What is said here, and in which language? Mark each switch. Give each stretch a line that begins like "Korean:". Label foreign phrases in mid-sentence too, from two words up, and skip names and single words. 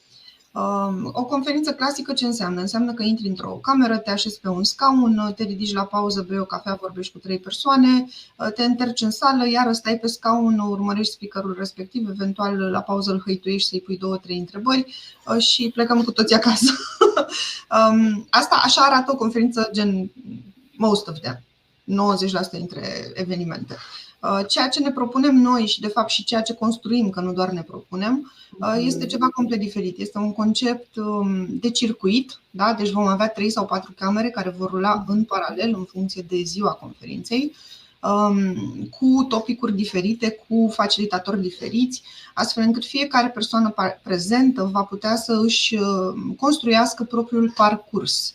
Romanian: O conferință clasică ce înseamnă? Înseamnă că intri într-o cameră, te așezi pe un scaun, te ridici la pauză, bei o cafea, vorbești cu 3 persoane, te înterci în sală, iar stai pe scaun, urmărești speakerul respectiv, eventual la pauză îl hăituiești să-i pui 2-3 întrebări și plecăm cu toții acasă. Asta așa arată o conferință gen
English: most of them,
Romanian: 90% dintre evenimente. Ceea ce ne propunem noi și de fapt și ceea ce construim, că nu doar ne propunem, este ceva complet diferit. Este un concept de circuit, da? Deci vom avea 3 sau 4 camere care vor rula în paralel în funcție de ziua conferinței, cu topicuri diferite, cu facilitatori diferiți, astfel încât fiecare persoană prezentă va putea să își construiască propriul parcurs.